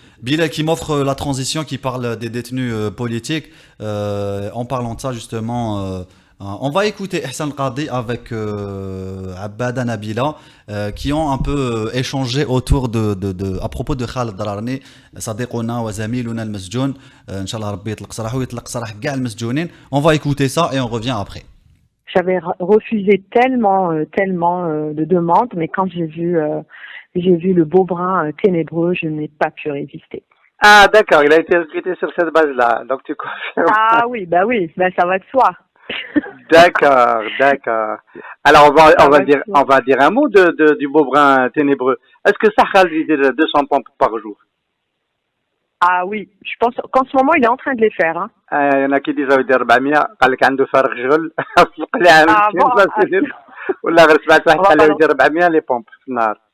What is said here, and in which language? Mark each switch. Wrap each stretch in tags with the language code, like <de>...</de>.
<fr>Bilal qui m'offre la transition, qui parle des détenus politiques. En parlant de ça, justement, on va écouter Ihsan Qadi avec Abada Nabila, qui ont un peu échangé autour à propos de Khaled Dararni,</fr> <ar>صديقنا وزميلنا المسجون. إن شاء الله ربي يطلق سراحه ويطلق سراح كاع المسجونين.</ar> <fr>On va écouter ça et on revient après. J'avais refusé tellement de demandes, mais quand j'ai vu le beau brun ténébreux, je n'ai pas pu résister. Ah, d'accord, il a été recruté sur cette base-là, donc tu confirmes. Ah oui, ça va de soi. D'accord. Alors, on va dire un mot du beau brun ténébreux. Est-ce que ça, Khalid, il dit 200 pompes par jour? Ah oui, je pense qu'en ce moment, il est en train de les faire. Hein. Il y en a qui disent 400,</fr> <ar>قال لك عنده فرغ شغل قال عامل ولا غير سمعت واحد قال له 400</ar> <fr>les pompes</fr> <ar>في النهار.</ar>